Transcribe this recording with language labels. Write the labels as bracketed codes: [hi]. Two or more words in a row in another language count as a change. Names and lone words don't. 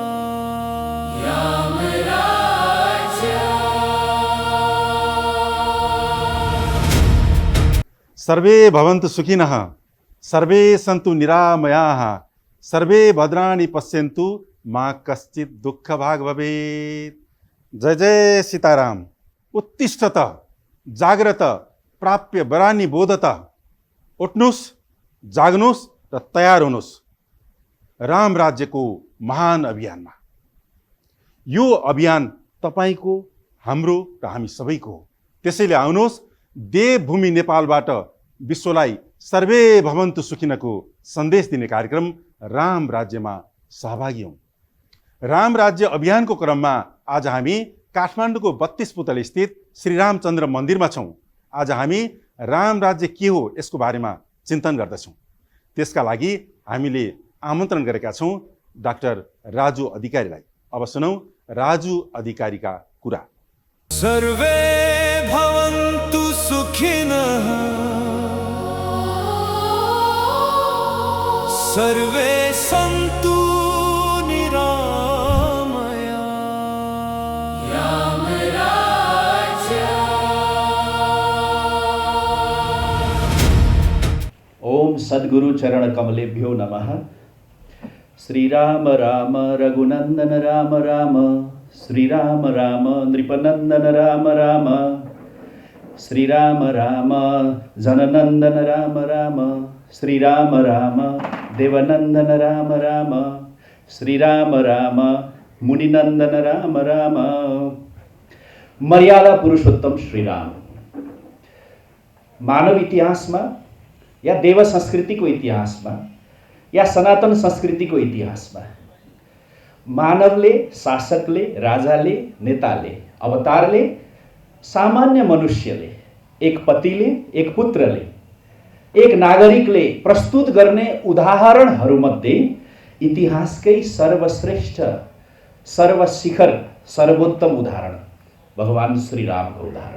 [sa] सर्वे भवन्तु सुखिनः सर्वे सन्तु निरामयाः सर्वे भद्राणि पश्यन्तु माँ कश्चित् दुःख भाग भवेत्। जय जय सीताराम। उत्तिष्ठत जाग्रत प्राप्य वरानि बोधत। [ne] उठ्नुस्, जाग्नुस् र तयार हुनुस् राम राज्यको महान अभियानमा। यो अभियान तपाईको, हाम्रो र हामी सबैको हो। त्यसैले आउनुहोस्, देवभूमि नेपालबाट विश्वलाई [sa] सर्वे भवन्तु [ne] सुखिनको सन्देश दिने कार्यक्रम राम राज्यमा सहभागी हौं। राम राज्य अभियानको क्रममा आज हामी काठमाडौँको 32 पुतली स्थित श्री रामचन्द्र मन्दिरमा छौं। आज हामी राम राज्य के हो यसको बारेमा चिन्तन गर्दछौं। त्यसका लागि हामीले आमन्त्रण गरेका छौं डाक्टर राजु अधिकारीलाई। अब सुनौ राजु अधिकारीका कुरा। [sa] सर्वे भवन्तु सुखिनः सर्वे सन्तु निरामया। ओम सद्गुरु चरण कमलेभ्यो नमः। श्री राम राम रघुनंदन राम राम श्री राम राम नृपनंदन राम राम श्री राम राम जननंदन राम राम श्री राम राम देवनंदन राम राम श्री राम राम मुनिनंदन राम राम। मर्यादा पुरुषोत्तम श्री राम। [ne] मानव इतिहासमा या देव संस्कृतिको इतिहासमा या सनातन संस्कृतिको इतिहासमा मानवले, शासकले, राजाले, नेताले, अवतारले, सामान्य मनुष्यले, एक पतिले, एक पुत्रले, एक नागरिकले प्रस्तुत गर्ने उदाहरणहरूमध्ये इतिहासकै सर्वश्रेष्ठ, सर्वशिखर, सर्वोत्तम उदाहरण भगवान श्री रामको उदाहरण।